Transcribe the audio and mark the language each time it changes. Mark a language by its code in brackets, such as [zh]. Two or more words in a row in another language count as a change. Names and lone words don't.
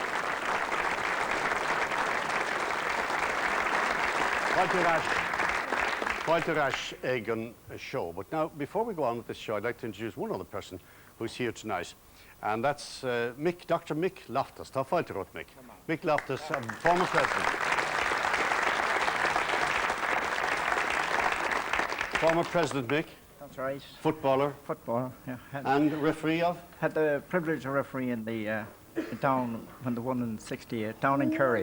[en] Walter Ash Egan show. But now, before we go on with this show, I'd like to introduce one other person who's here tonight, and that's Mick, Dr. Mick Loftus. [ga] Tá fáilte rot, [en] Mick. Mick Loftus, former president. Former president, Mick. That's right. Footballer. Footballer, yeah. And referee of? Had the privilege of refereeing the down when they won in '68, down in Kerry.